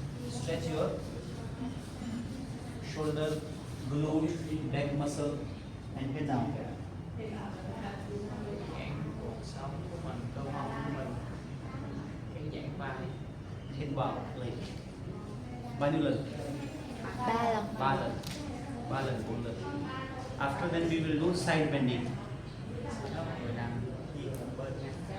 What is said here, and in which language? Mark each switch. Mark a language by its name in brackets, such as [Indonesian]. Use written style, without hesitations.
[English] Stretch your shoulder, glute, neck muscle, and head down. [Vietnamese] Giãn cột sống của mình, cơ mông của mình, kéo giãn vai. Head vào lên. Bao nhiêu lần? 3 lần. 3 lần. 3 lần, 4 lần. [English] After that we will do side bending. [Vietnamese] Đó, người nằm nghiêng một bên nha.